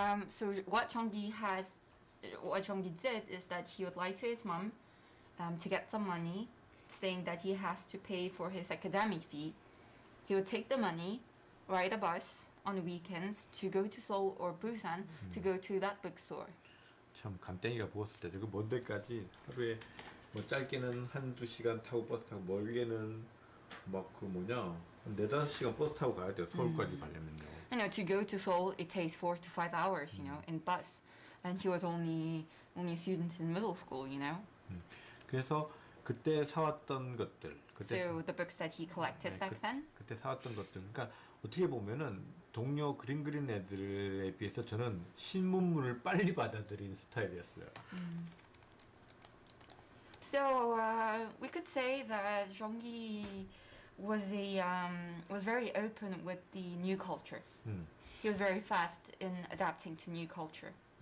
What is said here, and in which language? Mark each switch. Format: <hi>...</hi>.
<en>So what Jeonggi did is that he would lie to his mom to get some money, saying that he has to pay for his academic fee. He would take the money, ride a bus on weekends to go to Seoul or Busan to go to that bookstore.</en> <ko>참 간땡이가 부었을 때도 그 먼 데까지 하루에 뭐 짧게는 1-2시간 타고 버스 타고 멀게는 막 그 한 4-5시간 버스 타고 가야 돼요. 서울까지 가려면요.</ko> <en>To go to Seoul, it takes 4 to 5 hours, in bus. And he was only a student in middle school,</en> <ko>그래서 그때 사왔던 것들,</ko> <en>So the books that he collected back then.</en> <ko>그때 사왔던 것들, 그러니까 어떻게 보면은 동료 그림 그린 애들에 비해서 저는 신문물을 빨리 받아들인 스타일이었어요.</ko> <en>So we could say that Jeonggi was very open with the new culture. He was very fast in adapting to new culture.</en>